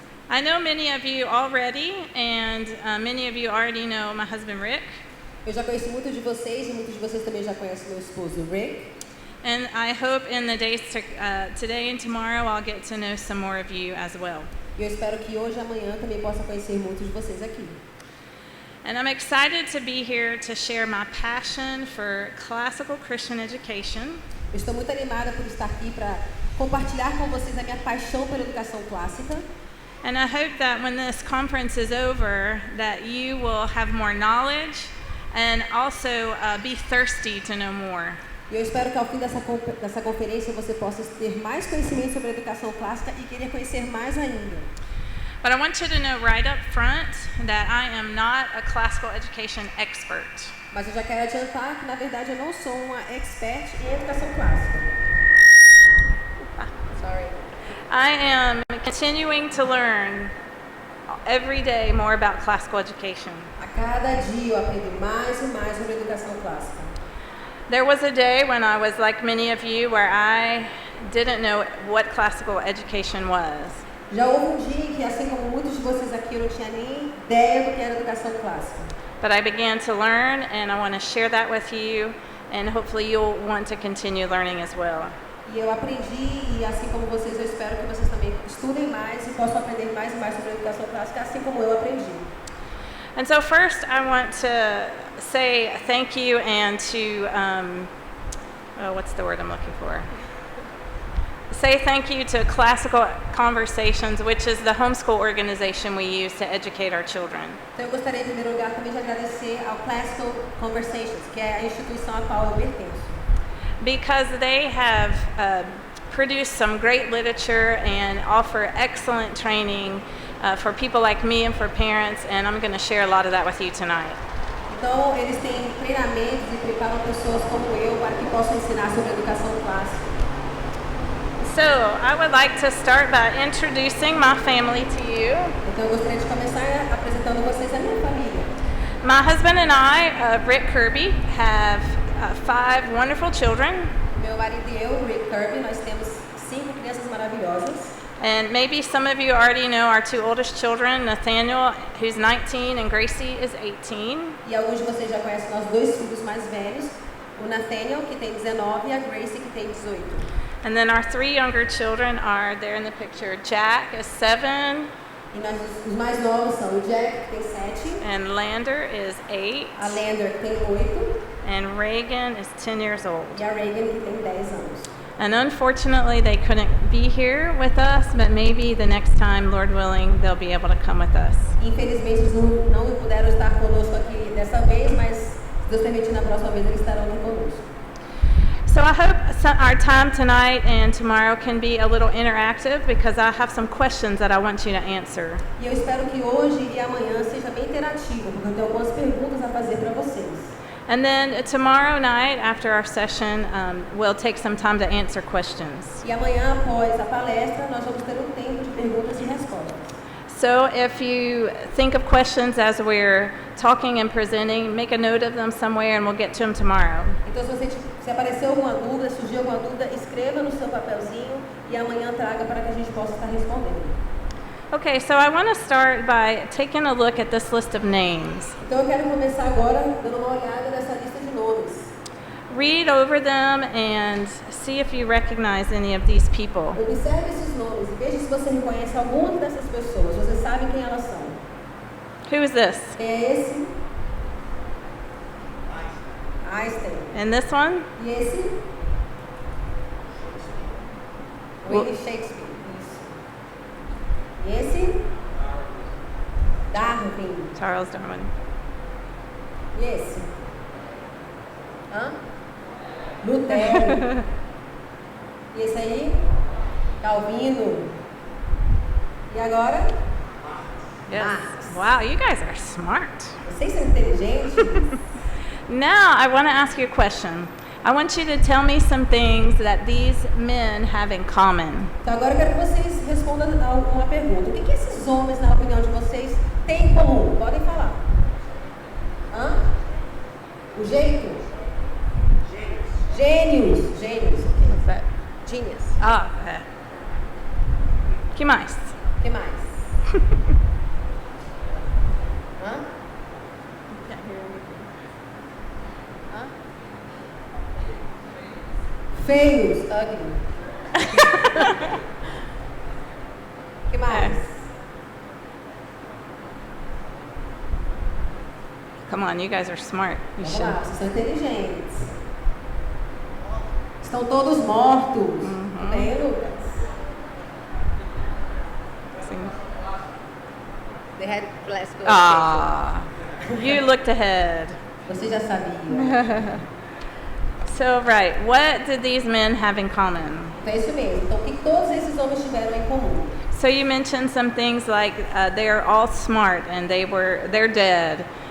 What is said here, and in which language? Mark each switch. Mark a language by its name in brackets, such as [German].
[English] I know many of you already, and many of you already know my husband Rick. [Portuguese] Eu já conheço muitos de vocês e muitos de vocês também já conhecem meu esposo Rick. [English] And I hope in the days today and tomorrow I'll get to know some more of you as well. [Portuguese] E eu espero que hoje e amanhã também possa conhecer muitos de vocês aqui. [English] And I'm excited to be here to share my passion for classical Christian education. [Portuguese] Eu estou muito animada por estar aqui para compartilhar com vocês a minha paixão pela educação clássica. [English] And I hope that when this conference is over, that you will have more knowledge and also be thirsty to know more. [Portuguese] E eu espero que ao fim dessa conferência você possa ter mais conhecimento sobre a educação clássica e querer conhecer mais ainda. [English] But I want you to know right up front that I am not a classical education expert. [Portuguese] Mas eu já quero adiantar que, na verdade, eu não sou uma expert em educação clássica. [English] Sorry. I am continuing to learn every day more about classical education. [Portuguese] A cada dia eu aprendo mais e mais sobre a educação clássica. [English] There was a day when I was like many of you where I didn't know what classical education was. [Portuguese] Já houve dia em que, assim como muitos de vocês aqui, eu não tinha nem ideia do que era educação clássica. [English] But I began to learn, and I want to share that with you, and hopefully you'll want to continue learning as well. [Portuguese] E eu aprendi, e assim como vocês, eu espero que vocês também estudem mais e possam aprender mais e mais sobre a educação clássica, assim como eu aprendi. [English] And so first, I want to say thank you and to, what's the word I'm looking for? Say thank you to Classical Conversations, which is the homeschool organization we use to educate our children. [Portuguese] Então eu gostaria, em primeiro lugar, também de agradecer ao Classical Conversations, que é a instituição a qual eu pertenço. [English] Because they have produced some great literature and offer excellent training for people like me and for parents, and I'm going to share a lot of that with you tonight. [Portuguese] Então, eles têm treinamentos e preparam pessoas como eu para que possam ensinar sobre a educação clássica. [English] So, I would like to start by introducing my family to you. [Portuguese] Então, eu gostaria de começar apresentando vocês a minha família. [English] My husband and I, Rick Kirby, have 5 wonderful children. [Portuguese] Meu marido e eu, Rick Kirby, nós temos 5 crianças maravilhosas. [English] And maybe some of you already know our 2 oldest children, Nathaniel, who's 19, and Gracie is 18. [Portuguese] E alguns de vocês já conhecem nossos 2 filhos mais velhos, o Nathaniel, que tem 19, e a Gracie, que tem 18. [English] And then our 3 younger children are there in the picture. Jack is 7. [Portuguese] E nós, os mais novos são o Jack, que tem 7. [English] And Lander is 8. [Portuguese] A Lander, que tem 8. [English] And Reagan is 10 years old. [Portuguese] E a Reagan, que tem 10 anos. [English] And unfortunately, they couldn't be here with us, but maybe the next time, Lord willing, they'll be able to come with us. [Portuguese] Infelizmente, eles não puderam estar conosco aqui dessa vez, mas se Deus permitir, na próxima vez eles estarão conosco. [English] So I hope our time tonight and tomorrow can be a little interactive because I have some questions that I want you to answer. [Portuguese] E eu espero que hoje e amanhã seja bem interativo, porque eu tenho algumas perguntas a fazer para vocês. [English] And then tomorrow night after our session, we'll take some time to answer questions. [Portuguese] E amanhã, após a palestra, nós vamos ter um tempo de perguntas e respostas. [English] So if you think of questions as we're talking and presenting, make a note of them somewhere and we'll get to them tomorrow. [Portuguese] Então, se aparecer alguma dúvida, surgir alguma dúvida, escreva no seu papelzinho e amanhã traga para que a gente possa estar respondendo. [English] Okay, so I want to start by taking a look at this list of names. [Portuguese] Então, eu quero começar agora dando uma olhada nessa lista de nomes. [English] Read over them and see if you recognize any of these people. [Portuguese] Observe esses nomes e veja se você reconhece alguma dessas pessoas. Você sabe quem elas são. [English] Who is this? [Portuguese] Quem é esse? Einstein. [English] And this one? [Portuguese] E esse? William Shakespeare. Isso. E esse? Darwin. Charles Darwin. E esse? Hã? Lutero. E esse aí? Calvino. E agora? [English] Yes. Marx. Wow, you guys are smart. [Portuguese] Vocês são inteligentes? [English] Now, I want to ask you a question. I want you to tell me some things that these men have in common. [Portuguese] Então agora eu quero que vocês respondam a uma pergunta. O que esses homens, na opinião de vocês, têm em comum? Podem falar. Hã? O jeito? Gênios. Gênios. [English] What's that? Genius. [Portuguese] Ah, que mais? O que mais? Hã? Hã? Feios. [English] Ugly. [Portuguese] O que mais? [English] Come on, you guys are smart. You [Portuguese] Vamos [English] should. [Portuguese] lá, vocês são inteligentes. Estão todos mortos. Tudo bem, Lucas? [English] Sing. They had classical education. Ah, you looked ahead. [Portuguese] Você já sabia. [English] So, right, what did these men have in common? [Portuguese] Então é isso mesmo. Então o que todos esses homens tiveram em comum? [English] So you mentioned some things like they're all smart and they're dead.